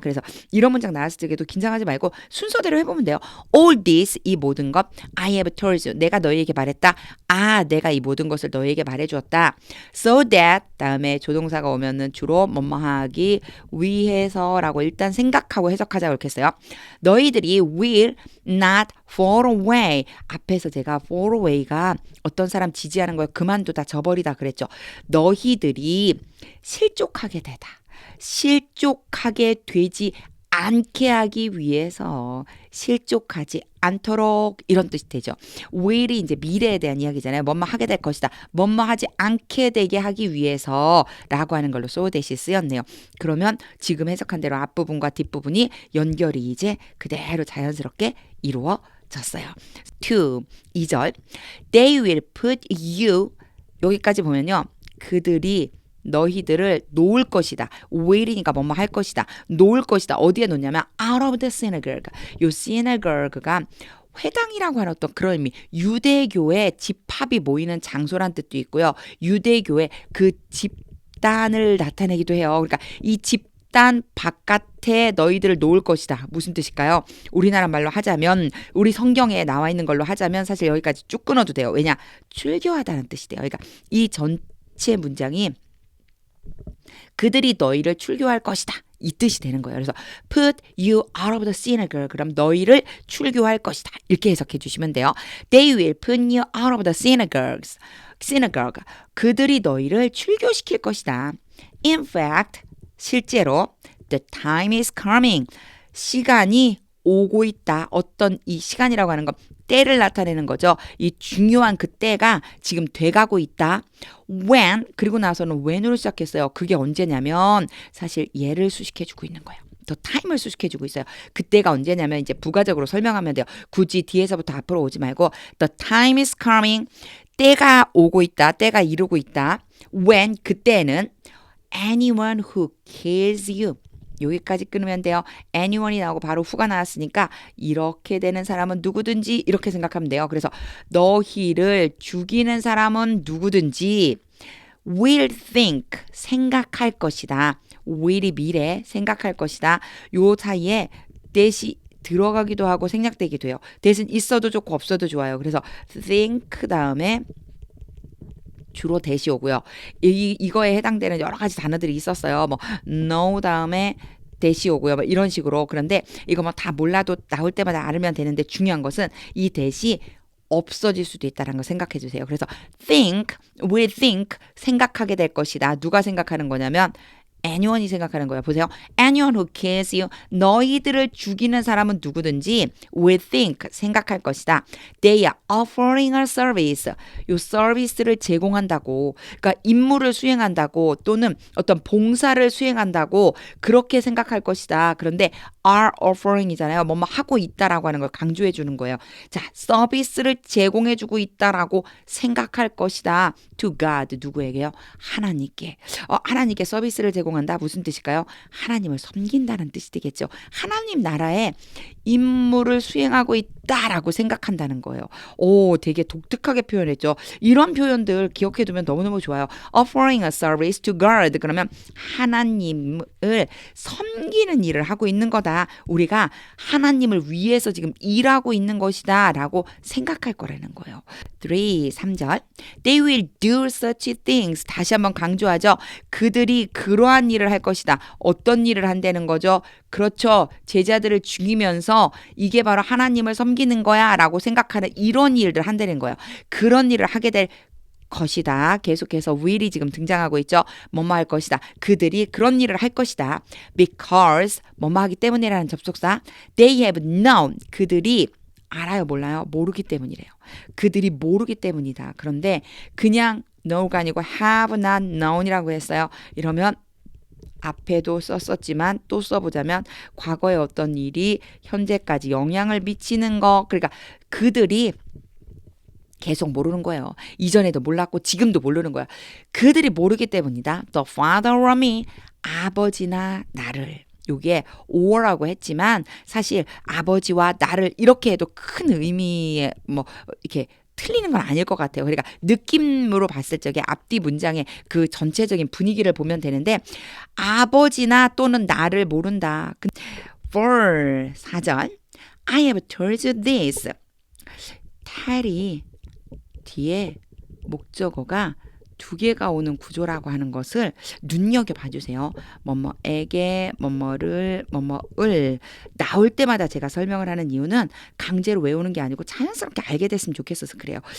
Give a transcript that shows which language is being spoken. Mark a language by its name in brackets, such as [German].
[Korean] 그래서 이런 문장 나왔을 때도 긴장하지 말고 순서대로 해보면 돼요. [English] All this, [Korean] 이 모든 것 [English] I have told you, [Korean] 내가 너희에게 말했다. 내가 이 모든 것을 너희에게 말해주었다. [English] So that, [Korean] 다음에 조동사가 오면은 주로 뭐뭐하기 위해서라고 일단 생각하고 해석하자고 이렇게 했어요. [English] 너희들이 will not fall away. [Korean] 앞에서 제가 fall away가 어떤 사람 지지하는 걸 그만두다 저버리다 그랬죠. 너희들이 실족하게 되다. 실족하게 되지 않게 하기 위해서 실족하지 않도록 이런 뜻이 되죠. will이 이제 미래에 대한 이야기잖아요. 뭐뭐 하게 될 것이다. 뭐뭐 하지 않게 되게 하기 위해서 라고 하는 걸로 [English] so that [Korean] 이 쓰였네요. 그러면 지금 해석한 대로 앞부분과 뒷부분이 연결이 이제 그대로 자연스럽게 이루어졌어요. [English] 2절 They will put you [Korean] 여기까지 보면요. 그들이 너희들을 놓을 것이다. will이니까 뭐뭐 할 것이다. 놓을 것이다. 어디에 놓냐면 [English] out of the synagogue. [Korean] 요 synagogue가 회당이라고 하는 어떤 그런 의미. 유대교의 집합이 모이는 장소란 뜻도 있고요. 유대교의 그 집단을 나타내기도 해요. 그러니까 이 집단 바깥에 너희들을 놓을 것이다. 무슨 뜻일까요? 우리나라 말로 하자면 우리 성경에 나와 있는 걸로 하자면 사실 여기까지 쭉 끊어도 돼요. 왜냐? 출교하다는 뜻이 돼요. 그러니까 이 전체 문장이 그들이 너희를 출교할 것이다. 이 뜻이 되는 거예요. 그래서 [English] put you out of the synagogue. [Korean] 그럼 너희를 출교할 것이다. 이렇게 해석해 주시면 돼요. [English] They will put you out of the synagogue. [Korean] 그들이 너희를 출교시킬 것이다. [English] In fact, [Korean] 실제로 [English] the time is coming. [Korean] 시간이 오고 있다. 어떤 이 시간이라고 하는 건 때를 나타내는 거죠. 이 중요한 그 때가 지금 돼가고 있다. when 그리고 나서는 when으로 시작했어요. 그게 언제냐면 사실 얘를 수식해주고 있는 거예요. 더 타임을 수식해주고 있어요. 그때가 언제냐면 이제 부가적으로 설명하면 돼요. 굳이 뒤에서부터 앞으로 오지 말고 [English] the time is coming. [Korean] 때가 오고 있다. 때가 이루고 있다. [English] when [Korean] 그때는 [English] anyone who kills you. [Korean] 여기까지 끊으면 돼요. anyone이 나오고 바로 who가 나왔으니까 이렇게 되는 사람은 누구든지 이렇게 생각하면 돼요. 그래서 너희를 죽이는 사람은 누구든지 [English] will think [Korean] 생각할 것이다. will이 미래 생각할 것이다. 요 사이에 that이 들어가기도 하고 생략되기도 해요. that은 있어도 좋고 없어도 좋아요. 그래서 think 다음에 주로 that이 오고요. 이거에 해당되는 여러 가지 단어들이 있었어요. 뭐 know 다음에 that이 오고요. 뭐 이런 식으로. 그런데 이거 뭐 다 몰라도 나올 때마다 알으면 되는데 중요한 것은 이 that이 없어질 수도 있다는 거 생각해 주세요. 그래서 think, will think, 생각하게 될 것이다. 누가 생각하는 거냐면 anyone이 생각하는 거예요. 보세요. [English] anyone who kills you, [Korean] 너희들을 죽이는 사람은 누구든지 [English] will think, [Korean] 생각할 것이다. [English] They are offering a service. [Korean] 요 서비스를 제공한다고, 그러니까 임무를 수행한다고 또는 어떤 봉사를 수행한다고 그렇게 생각할 것이다. 그런데 [English] are offering [Korean] 이잖아요. 뭐뭐 하고 있다라고 하는 걸 강조해 주는 거예요. 자, 서비스를 제공해 주고 있다라고 생각할 것이다. [English] To God, [Korean] 누구에게요? 하나님께. 하나님께 서비스를 제공한다. 무슨 뜻일까요? 하나님을 섬긴다는 뜻이 되겠죠. 하나님 나라에 임무를 수행하고 있다라고 생각한다는 거예요. 오, 되게 독특하게 표현했죠. 이런 표현들 기억해 두면 너무너무 좋아요. [English] Offering a service to God. [Korean] 그러면 하나님을 섬기는 일을 하고 있는 거다. 우리가 하나님을 위해서 지금 일하고 있는 것이다 라고 생각할 거라는 거예요. [English] 3절 They will do such things. [Korean] 다시 한번 강조하죠. 그들이 그러한 일을 할 것이다. 어떤 일을 한다는 거죠? 그렇죠. 제자들을 죽이면서 이게 바로 하나님을 섬기는 거야 라고 생각하는 이런 일들 한다는 거예요. 그런 일을 하게 될 것이다. 계속해서 will이 지금 등장하고 있죠. 뭐뭐 할 것이다. 그들이 그런 일을 할 것이다. Because 뭐뭐 하기 때문이라는 접속사. [English] They have known. [Korean] 그들이 알아요, 몰라요? 모르기 때문이래요. 그들이 모르기 때문이다. 그런데 그냥 know가 아니고 [English] have not known [Korean] 이라고 했어요. 이러면 앞에도 썼었지만 또 써보자면 과거의 어떤 일이 현재까지 영향을 미치는 거. 그러니까 그들이 계속 모르는 거예요. 이전에도 몰랐고 지금도 모르는 거야. 그들이 모르기 때문이다. [English] The father or me, [Korean] 아버지나 나를. 요게 or라고 했지만 사실 아버지와 나를 이렇게 해도 큰 의미에 뭐 이렇게 틀리는 건 아닐 것 같아요. 그러니까 느낌으로 봤을 적에 앞뒤 문장의 그 전체적인 분위기를 보면 되는데 아버지나 또는 나를 모른다. [English] For 4절 I have told you this. [Korean] tell이 뒤에 목적어가 두 개가 오는 구조라고 하는 것을 눈여겨봐 주세요. 뭐뭐에게, 뭐뭐를, 뭐뭐을 나올 때마다 제가 설명을 하는 이유는 강제로 외우는 게 아니고 자연스럽게 알게 됐으면 좋겠어서 그래요.